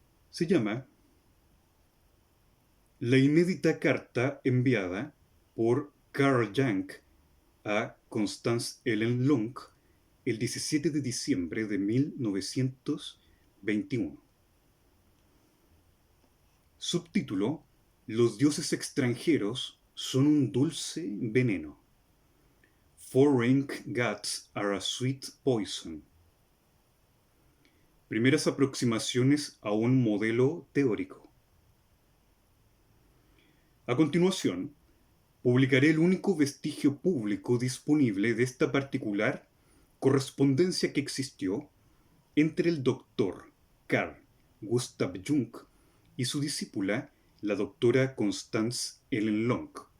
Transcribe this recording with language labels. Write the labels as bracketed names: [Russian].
[Spanish] Se llama La inédita carta enviada por Carl Jung a Constance Ellen Lung el 17 de diciembre de 1921. Subtítulo: Los dioses extranjeros son un dulce veneno. [English] Foreign gods are a sweet poison. [Spanish] Primeras aproximaciones a un modelo teórico. A continuación, publicaré el único vestigio público disponible de esta particular correspondencia que existió entre el doctor Carl Gustav Jung y su discípula, la doctora Constance Ellen Long.